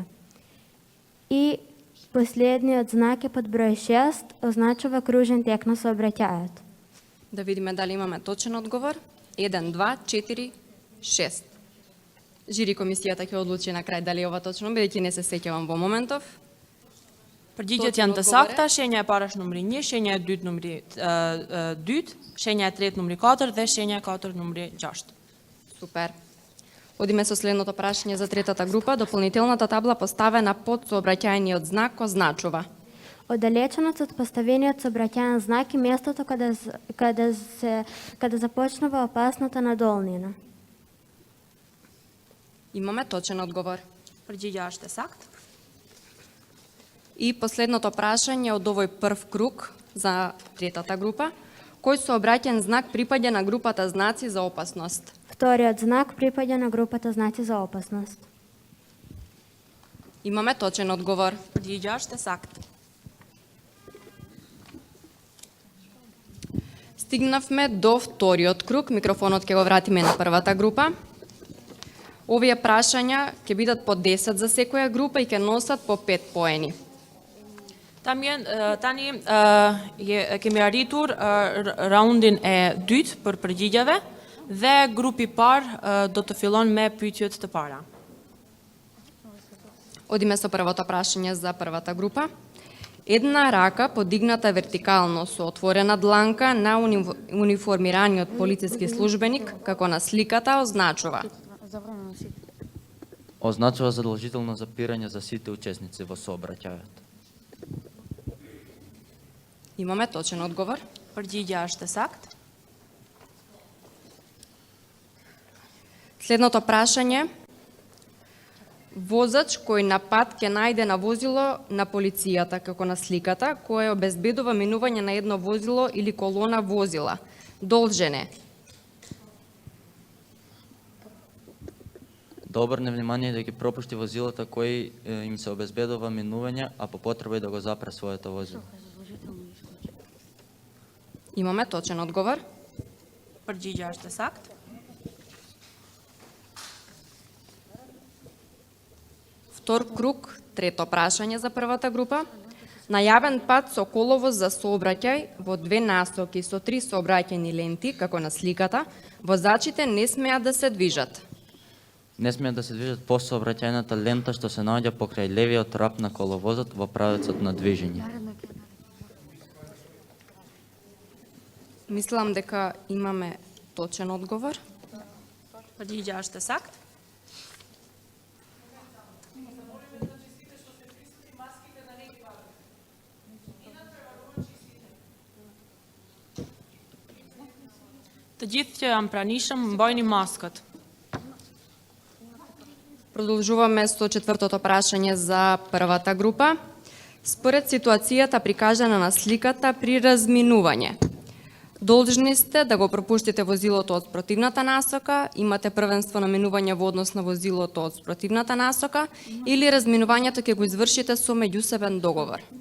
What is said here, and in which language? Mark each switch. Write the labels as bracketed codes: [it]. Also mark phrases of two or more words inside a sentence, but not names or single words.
[mk] И последниот знак е под број 6, означува кружен тек на сообраќајот. Да видиме дали имаме точен одговор. 1, 2, 4, 6. Жири комисијата ќе одлучи на крај дали е ова точно, бидејќи не се сеќавам во моментов. [sq] Përgjigjet [mk] Точно [sq] janë të [mk] odgovore. [sq] sakta, shenja e parë është numri 1, shenja e dytë numri 2, shenja e tretë numri 4 dhe shenja e katërt numri 6. [mk] Супер. Одиме со следното прашање за третата група. Дополнителната табла поставена под сообраќајниот знак означува. Оддалеченост од поставениот сообраќајен знак и местото каде започнува опасната надолнина. Имаме точен одговор. [sq] Përgjigja është e saktë. [mk] И последното прашање од овој прв круг за третата група. Кој сообраќаен знак припаѓа на групата знаци за опасност? Вториот знак припаѓа на групата знаци за опасност. Имаме точен одговор. [sq] Përgjigja është e saktë. [mk] Стигнавме до вториот круг. Микрофонот ќе го вратиме на првата група. Овие прашања ќе бидат по 10 за секоја група и ќе носат по 5 поени. [sq] Tani kemi arritur raundin e dytë për përgjigjeve dhe grupi parë do të fillon me pyetjet të para. [mk] Одиме со првото прашање за првата група. Една рака подигната вертикално со отворена дланка на униформираниот полициски службеник, како на сликата, означува. Означува задолжително запирање за сите учесници во сообраќајот. Имаме точен одговор. [sq] Përgjigja është e saktë. [mk] Следното прашање. Возач кој на пат ќе најде на возило на полицијата, како на сликата, кој обезбедува минување на едно возило или колона возила. Должен е. Да обрне внимание да ги пропушти возилата кои им се обезбедува минување, а по потреба и да го запре своето возило. Имаме точен одговор. [sq] Përgjigja është e saktë. [mk] Втор круг, трето прашање за првата група. На јавен пат со коловоз за сообраќај во две насоки со 3 сообраќајни ленти, како на сликата, возачите не смеат да се движат. Не смеат да се движат по сообраќајната лента што се наоѓа покрај левиот рап на коловозот во правецот на движење. Мислам дека имаме точен одговор. [sq] Përgjigja është e saktë. Të gjithë që janë pranishëm, mbajni maskët. [mk] Продолжуваме со четвртото прашање за првата група. Според ситуацијата прикажана на сликата при разминување, должни сте да го пропуштите возилото од спротивната насока, имате првенство на минување во однос на возилото од спротивната насока или разминувањето ќе го извршите со меѓусебен договор.